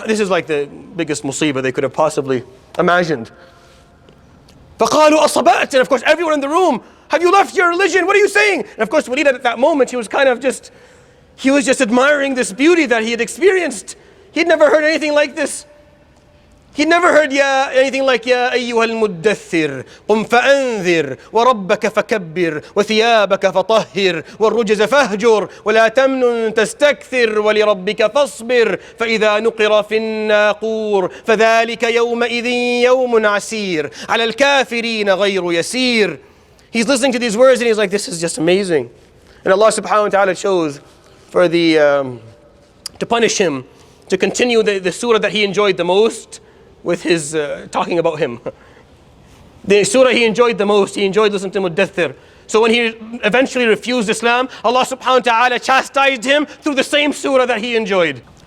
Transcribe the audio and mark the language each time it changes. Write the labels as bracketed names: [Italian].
[English] This is like the biggest musibah they could have possibly imagined. [Arabic] فقالوا أصبأت, [English] and of course everyone in the room, have you left your religion? What are you saying? And of course Walid at that moment, he was just admiring this beauty that he had experienced. He'd never heard anything like this. He'd never heard anything like [Arabic] يا أيها المدثر قم فأنذر وربك فكبر وثيابك فطهر والرجز فاهجر ولا تمنن تستكثر ولربك فاصبر فإذا نقر في الناقور فذلك يومئذ يوم عسير على الكافرين غير يسير. [English] He's listening to these words and he's like, this is just amazing. And Allah subhanahu wa ta'ala chose for to punish him, to continue the surah that he enjoyed the most with his talking about him. The surah he enjoyed the most, he enjoyed listening to Muddathir. So when he eventually refused Islam, Allah subhanahu wa ta'ala chastised him through the same surah that he enjoyed.